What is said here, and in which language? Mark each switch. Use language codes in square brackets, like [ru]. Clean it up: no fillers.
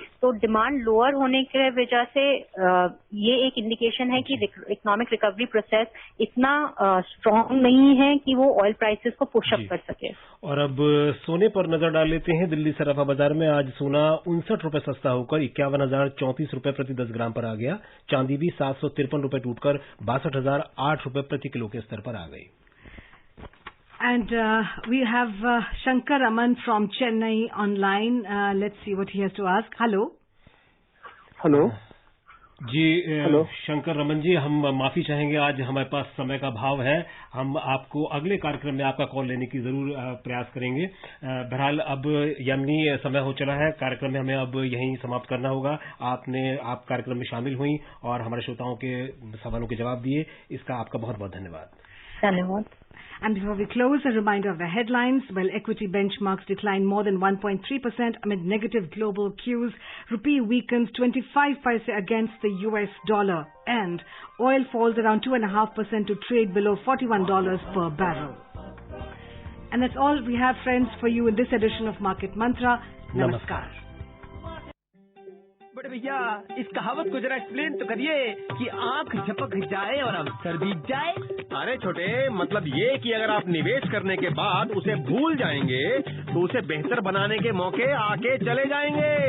[hi] तो demand lower होने की वजह से ये एक इंडिकेशन है कि इकोनॉमिक रिकवरी प्रोसेस इतना स्ट्रांग नहीं है कि वो ऑयल प्राइसेस को पुश अप कर सके। और अब सोने पर नजर डाल लेते हैं। दिल्ली सराफा बाजार में आज सोना 59 रुपए सस्ता होकर 51,034 रुपए प्रति 10 ग्राम पर आ गया। चांदी भी 753 रुपए टूटकर 62,008 रुपए प्रति किलो के स्तर पर आ गई। [en] And we have Shankar Raman from Chennai online. Let's see what he has to ask. Hello. Hello [hi] जी, शंकर रमन जी, हम माफी चाहेंगे, आज हमारे पास समय का अभाव है। हम आपको अगले कार्यक्रम में आपका कॉल लेने की जरूर प्रयास करेंगे। बहरहाल अब यामिनी समय हो चला है, कार्यक्रम में हमें अब यहीं समाप्त करना होगा। आप कार्यक्रम में शामिल हुई और हमारे श्रोताओं के सवालों के जवाब दिए, इसका आपका बहुत बहुत धन्यवाद। धन्यवाद। [en] And before we close, a reminder of the headlines. Well, equity benchmarks declined more than 1.3% amid negative global cues. Rupee weakens 25 paise against the US dollar. And oil falls around 2.5% to trade below $41 per barrel. And that's all we have, friends, for you in this edition of Market Mantra. [hi] Namaskar. बड़े भैया, इस कहावत को जरा explain तो करिए कि आंख झपक जाए और अवसर बीत जाए। अरे छोटे, मतलब ये कि अगर आप निवेश करने के बाद उसे भूल जाएंगे तो उसे बेहतर बनाने के मौके आके चले जाएंगे।